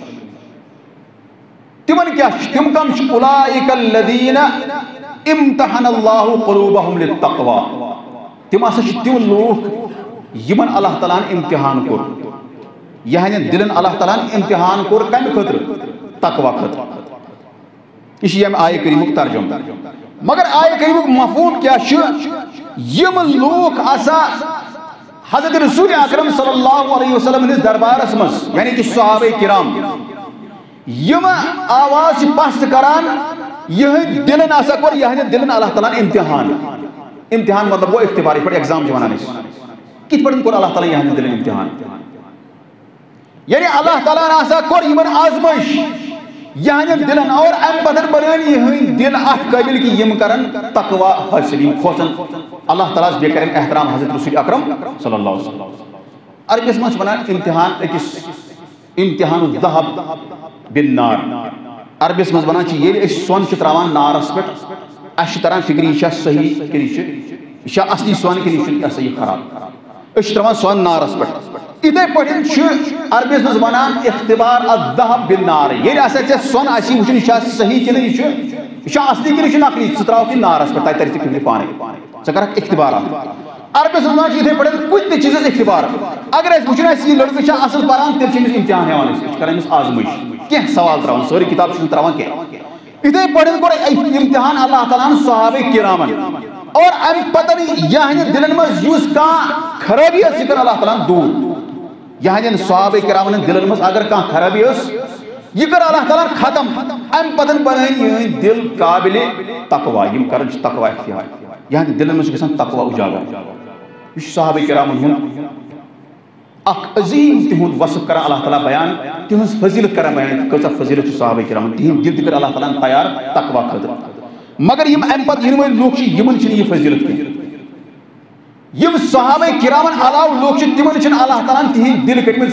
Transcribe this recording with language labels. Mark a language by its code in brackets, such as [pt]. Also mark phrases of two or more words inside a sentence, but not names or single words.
[ks] تِمن کیٛاہ چھُ تِم کم چھِ [ar] اولئک الذین امتحن اللہ قلوبہم للتقوی [ks] تِم ہسا چھِ تِم لوٗکھ یِمن اللہ تعالیٰ ہن امتحان کوٚر یِہنٛدٮ۪ن دِلن اللہ تعالیٰ ہن امتحان کوٚر کمہِ خٲطرٕ تقوی خٲطرٕ یہ چھُ ییٚمہِ آیہِ کریٖمُک ترجمہ مگر آیہِ کریٖمُک مفہوٗم کیٛاہ چھُ یِم لوٗکھ آسا حضرت رسول اکرم [ar] صلی اللہ علیہ وسلم [ks] ہندس دربارس مز یعنی کہ صحابہ کرام یم آواز چھِ پست کران یہنٛدۍ دلن آسا کوٚر یہنٛدٮ۪ن دلن اللہ تعالیٰ امتحان مطلب گوٚو اختبار یِتھ پٲٹھۍ ایگزام چھِ ونان أسۍ کِتھ پٲٹھۍ کوٚر اللہ تعالیٰ یہنٛدٮ۪ن دلن امتحان یعنی اللہ تعالیٰ آسا کوٚر یِمن آزمٲیش یہنٛدٮ۪ن دلن اور امہِ پتہٕ بنٲوۍ یِہنٛدۍ دل اتھ قٲبل کہ یِم کرن تقوی حٲصِل یِم کھوژن اللہ تعالیٰ بیٚیہِ کرن احترام حضرت رسول اکرم [ar] صلی اللہ علیہ وسلم [ks] عربس منٛز چھِ ونان امتحان أکِس [ar] امتحان الذهب بالنار [ks] عربس منٛز ونان چھِ ییٚلہِ أسۍ سۄن چھِ تراوان نارس پٮ۪ٹھ اَسہِ چھِ تران فکر یہِ چھا صحیح کِنہٕ یہِ چھا اصلی سۄن کِنہٕ یہِ چھُ یہِ ہسا یہِ خراب أسۍ چھِ تراوان سۄن نارس پٮ۪ٹھ اتھے پہ عربس مز ونان [ar] اختبار الذهب بالنار [ks] یل ہسا ژےٚ سۄن آسی وٕچھُن یہِ چھا صحیح کنہٕ یہِ چھا اصلی کنہٕ یہِ چھُ نقلی ژٕ ترٛاوکھ یہِ نارس پٮ۪ٹھ تتہِ ترِ ژےٚ فِکرِ پانے ژٕ کرکھ اختبارات عربس مز ونان چھِ اتھے پٲٹھۍ کُنہِ تہِ چیٖزس اختبار اگر أسۍ وٕچھُن آسہِ یہِ لڑکہٕ چھا اصل پران تیٚلہِ چھِ أمِس امتحان ہٮ۪وان أسۍ چھِ کران أمِس آزمٲیش کینٛہہ سوال ترٛاوان سٲری کِتاب چھِنہٕ ترٛاوان کینٛہہ اتھے پٲٹھۍ کوٚر امتحان اللہ تعالیٰ ہن صحابہ کرامن اور امہِ پتہٕ یہنٛدِ دلن منٛز یُس کانٛہہ خرٲبی ٲس یہِ کٔر اللہ تعالیٰ ہن دوٗر یہنٛدٮ۪ن صحابہ کرامن ہٕنٛدۍ دلن منٛز اگر کانٛہہ خرٲبی ٲس یہ کر اللہ تعالیٰ ختم ام پتن بنائیں یہ دل قابل تقوی یم کرن تقوی اختیار یہاں دلن میں گژھان تقوی اجاگر یہ صحابہ کرامن ہن اخ عظیم تہند وصف کران اللہ تعالیٰ بیان تہنز فضیلت کران بیان کۭژاہ فضیلت چھِ صحابہ کرامن تہند دل تہِ کر اللہ تعالیٰ تیار تقوی خٲطرٕ مگر یم ام پتہٕ ینہٕ وٲلۍ لوٗکھ چھِ یمن چھنہٕ یہِ فضیلت کینٛہہ یم صحابہ کرامن علاوہ لوگ تمن چھن اللہ تعالیٰ تہند دل کٔرمٕتۍ